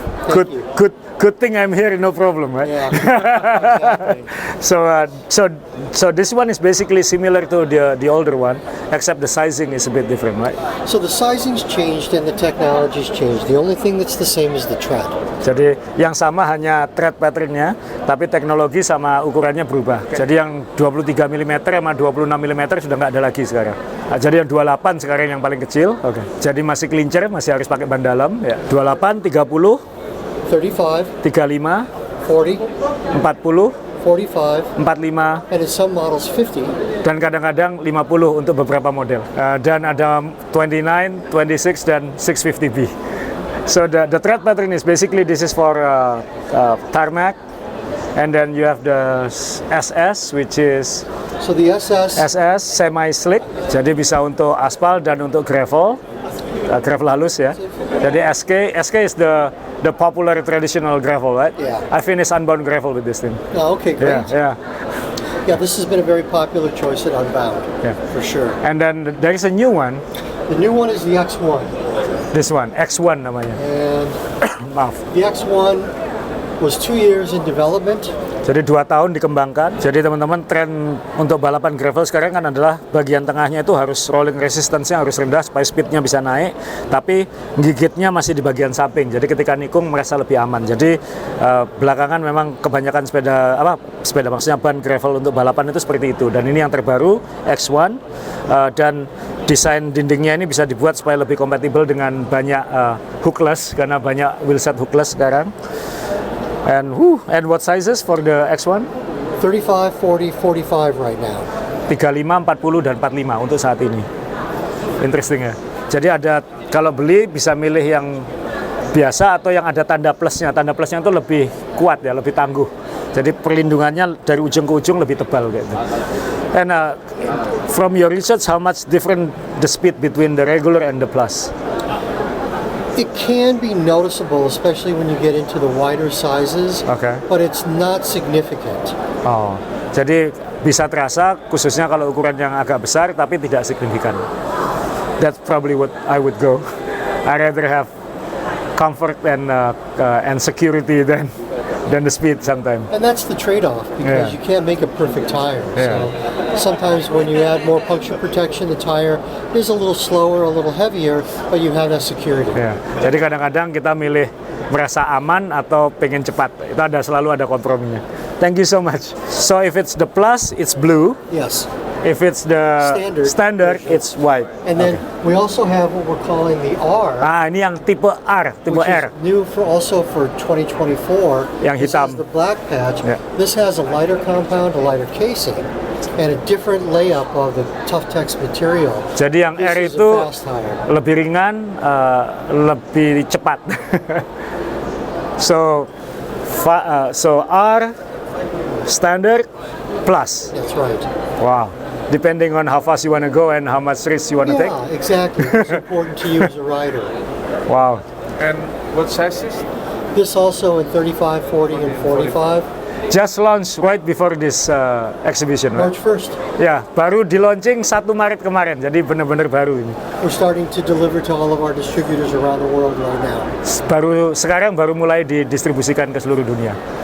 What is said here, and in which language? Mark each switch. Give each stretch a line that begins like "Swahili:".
English: Thank you. Good thing I'm here, no problem, right? Yeah. Exactly. So this one is basically similar to the older one, except the sizing is a bit different, right? So the sizing's changed and the technology's changed. The only thing that's the same is the tread.
Indonesian: Jadi yang sama hanya tread patternnya, tapi teknologi sama ukurannya berubah. Jadi yang 23 mm sama 26 mm sudah nggak ada lagi sekarang. Jadi yang 28 sekarang yang paling kecil. Oke. Jadi masih clincher, masih harus pakai ban dalam. Ya. 28, 30, 35, 35, 40, 40, 45, 45,
English: and in some models 50.
Indonesian: dan kadang-kadang 50 untuk beberapa model. Dan ada 29, 26, dan 650B.
English: So the tread pattern is basically this is for tarmac, and then you have the SS, which is So the SS,
Indonesian: semi-slick, jadi bisa untuk aspal dan untuk gravel, gravel halus ya.
English: Jadi SK is the popular traditional gravel, right? Yeah. I finished Unbound gravel with this thing. oh, okay, great. Yeah. Yeah, this has been a very popular choice at Unbound, Yeah. for sure. And then there is a new one, The new one is the X1, this one,
Indonesian: X1 namanya.
English: and
Indonesian: Maaf.
English: the X1 was 2 years in development.
Indonesian: Jadi 2 tahun dikembangkan. Jadi teman-teman, tren untuk balapan gravel sekarang kan adalah bagian tengahnya itu harus rolling resistance-nya harus rendah supaya speed-nya bisa naik, tapi gigitnya masih di bagian samping. Jadi ketika nikung merasa lebih aman. Jadi belakangan memang kebanyakan sepeda maksudnya ban gravel untuk balapan itu seperti itu. Dan ini yang terbaru X1, dan desain dindingnya ini bisa dibuat supaya lebih kompatibel dengan banyak hookless, karena banyak wheelset hookless sekarang.
English: And what sizes for the X1? 35, 40, 45 right now.
Indonesian: 35, 40, dan 45 untuk saat ini. Interesting ya. Jadi ada, kalau beli bisa milih yang biasa atau yang ada tanda plusnya. Tanda plusnya itu lebih kuat ya, lebih tangguh. Jadi perlindungannya dari ujung ke ujung lebih tebal gitu.
English: And from your research, how much different the speed between the regular and the plus? It can be noticeable, especially when you get into the wider sizes, Okay. but it's not significant.
Indonesian: Oh, jadi bisa terasa khususnya kalau ukuran yang agak besar tapi tidak signifikan.
English: That's probably what I would go. I rather have comfort and security than the speed sometimes. And that's the trade-off, because Yeah. you can't make a perfect tire. Yeah. So sometimes when you add more puncture protection, the tire is a little slower, a little heavier, but you have that security.
Indonesian: Ya, jadi kadang-kadang kita milih merasa aman atau pengen cepat. Itu selalu ada komprominya.
English: Thank you so much. So if it's the plus, it's blue. Yes. If it's the standard, it's white. And then we also have what we're calling the R,
Indonesian: Ini yang tipe R, tipe
English: which
Indonesian: R.
English: is new also for 2024.
Indonesian: Yang
English: This
Indonesian: hitam.
English: is the black patch. Yeah. This has a lighter compound, a lighter casing, and a different layup of the Tough-Tex material.
Indonesian: Jadi yang R
English: This is
Indonesian: itu
English: a fast tire.
Indonesian: lebih ringan, lebih cepat.
English: So R standard plus. That's right. Wow. Depending on how fast you want to go and how much risk you want to take. Yeah, exactly. What's important to you as a rider. Wow. And what sizes? This also in 35, 40, and 45. Just launched right before this exhibition, right? March 1st.
Indonesian: Ya, baru di launching 1 Maret kemarin, jadi benar-benar baru ini.
English: We're starting to deliver to all of our distributors around the world right now.
Indonesian: Sekarang baru mulai didistribusikan ke seluruh dunia.